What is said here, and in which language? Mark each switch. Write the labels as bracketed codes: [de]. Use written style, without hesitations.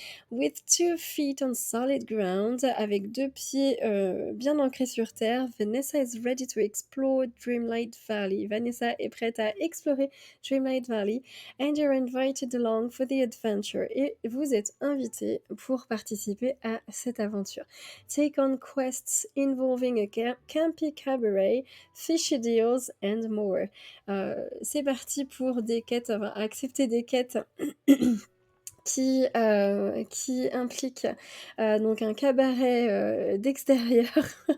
[en] With 2 feet on solid ground, [fr] avec 2 pieds, bien ancrés sur terre, [en] Vanessa is ready to explore Dreamlight Valley. [fr] Vanessa est prête à explorer Dreamlight Valley [en] and you're invited along for the adventure. [fr] Et vous êtes invité pour participer à cette aventure. [en] Take on quests involving a campy cabaret, fishy deals and more. [fr] C'est parti pour des quêtes, enfin accepter des quêtes qui impliquent donc un cabaret d'extérieur.